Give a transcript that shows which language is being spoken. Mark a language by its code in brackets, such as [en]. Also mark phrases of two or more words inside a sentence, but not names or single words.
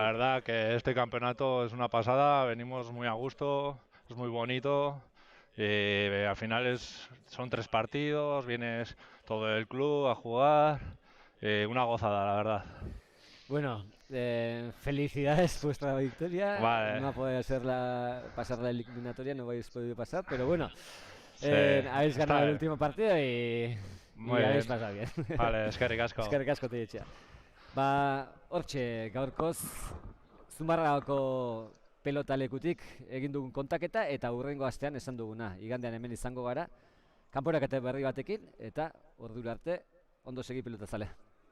[es] verdad que este campeonato es una pasada, venimos muy a gusto, es muy bonito y al final son 3 partidos, vienes todo el club a jugar, una gozada la verdad. Bueno, felicidades vuestra victoria. Vale. No puede ser pasar la eliminatoria, no habéis podido pasar, pero bueno, Sí, habéis ganado está el bien. último partido y Muy habéis bien. pasado bien. [eu] Vale, eskerrik asko. Eskerrik asko Teietxea. Hortxe gaurkoz Zumarragako pelotalekutik egin dugun kontaketa eta hurrengo astean esan duguna. Igandean hemen izango gara, kanporaketa berri batekin eta ordura arte ondo segi pelotazalea.